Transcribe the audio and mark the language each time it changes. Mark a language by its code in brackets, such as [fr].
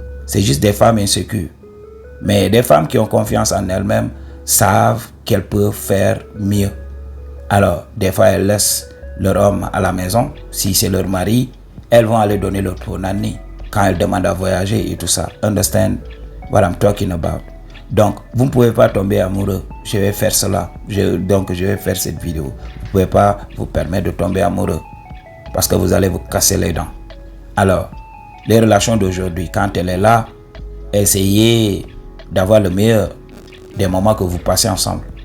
[fr] C'est juste des femmes insécures. Mais des femmes qui ont confiance en elles-mêmes savent qu'elles peuvent faire mieux. Alors, des fois, elles laissent leur homme à la maison. Si c'est leur mari, elles vont aller donner leur punani quand elles demandent à voyager et tout ça. [en] Understand what I'm talking about? [fr] Donc, vous ne pouvez pas tomber amoureux. Je vais faire cela. Donc, je vais faire cette vidéo. Vous ne pouvez pas vous permettre de tomber amoureux parce que vous allez vous casser les dents. Alors, les relations d'aujourd'hui, quand elle est là, essayez d'avoir le meilleur des moments que vous passez ensemble.